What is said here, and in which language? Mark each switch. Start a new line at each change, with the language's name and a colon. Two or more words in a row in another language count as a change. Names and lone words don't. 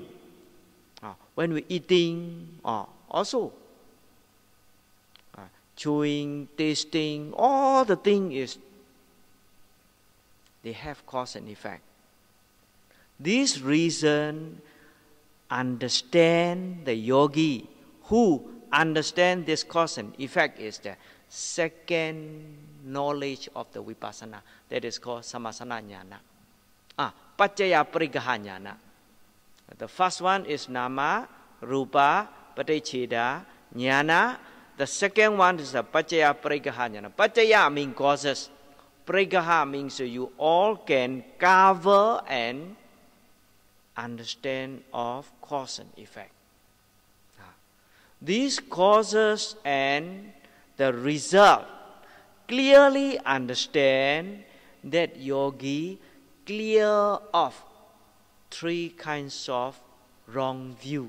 English: When we're eating, also chewing, tasting, all the thing is, they have cause and effect. This reason, understand the yogi who understand this cause and effect is the second knowledge of the vipassana. That is called
Pali: samasana jnana. Paccaya parigaha jnana.
English: The first one is
Pali: nama, rupa, paticcheda, jnana.
English: The second one is the
Pali: paccaya parigaha jnana.
English: Paccaya means causes. Parigaha means you all can cover and understand of cause and effect. These causes and the result clearly understand that yogi clear of three kinds of wrong view.